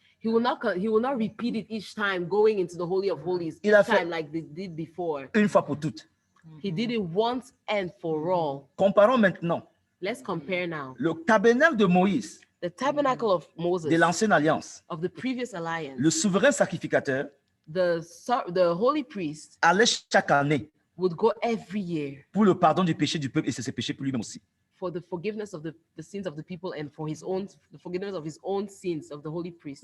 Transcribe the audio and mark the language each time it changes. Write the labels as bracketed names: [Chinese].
[English] He will not repeat it each time going into the Holy of Holies [French] Il a [English] each [French] fait- [English] time like they did before. [French] Une fois pour toutes. [English] He did it once and for all. [French] Comparons maintenant [English] Let's compare now. [French] le tabernacle de Moïse, [English] The tabernacle of Moses, [French] de l'ancienne alliance. [English] of the previous alliance, [French] Le souverain sacrificateur [English] the holy priest [French] allait chaque année [English] would go every year [French] pour le pardon du péché du peuple et ses péchés pour lui-même aussi. [English] for the forgiveness of the sins of the people and for the forgiveness of his own sins of the holy priest.